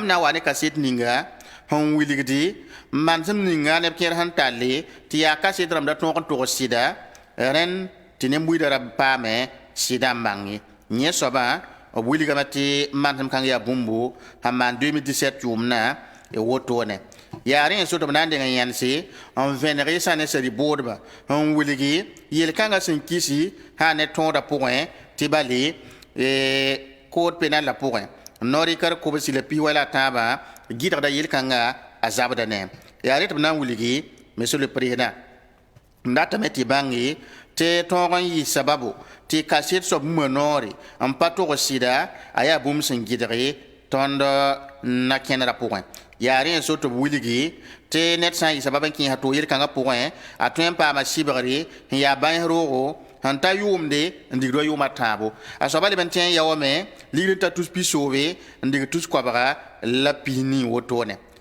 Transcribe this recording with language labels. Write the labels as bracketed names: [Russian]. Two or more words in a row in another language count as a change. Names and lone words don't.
[Mossi] na n wa ne kaset ninga sẽn wilgdi n mansem ninga neb kẽer sẽn talle tɩ yaa kaset rãmb da tõog n togs sɩda rẽnd tɩ ne-buiidã ra paame sɩda n bãng ye yẽ soabã b wilgame tɩ mansem kãng yaa bũmbu sẽn maan 2017 yʋʋmdã wotone yaa rẽ sot b na n deng n yãnse n vẽneg y sã ne sari boodba n wilgi yel-kãngã sẽn kisi sã ne tõodã pʋgẽ tɩ bale [French] kood penal [Mossi] la pʋgẽ norikar kobsi la pis wala tãabã gɩdgda yel-kãngã a zabda ne yaa rẽ tɩ b na n wilgi [French] monsieur le président [Mossi] n datame tɩ bãnge tɩ tõog n yɩ sababu tɩ kaset soab bũmba noore n pa togs sɩda a yaa bũmb sẽn gɩdge tõnd na kẽnera pʋgẽ yaa rẽ so tɩ b wilgi tɩ ned sã n yɩ sabab n kẽesa tʋʋg yel-kãngã pʋgẽ a tõe n paama sɩbgre n yaa bães roogo sẽn ta yʋʋmde n digd wa yʋʋmã tãabo a soaba leb n tẽ n yaoome ligd n ta tus pi-soobe n dig tus koabga la pis nin wotone